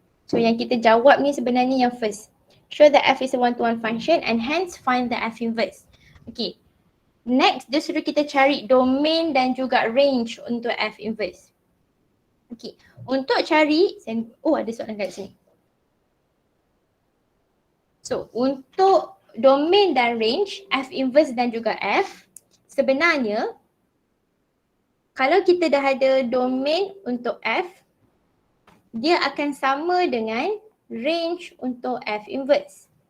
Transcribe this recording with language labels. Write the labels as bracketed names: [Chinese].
[Malay] So yang kita jawab ni sebenarnya yang first. [English] Show that f is a one to one function and hence find the f inverse. Okay. [Malay] Next, dia suruh kita cari domain dan juga range untuk f inverse. Okay, untuk cari, ada soalan kat sini. So, untuk domain dan range, f inverse dan juga f, sebenarnya kalau kita dah ada domain untuk f, dia akan sama dengan range untuk f inverse.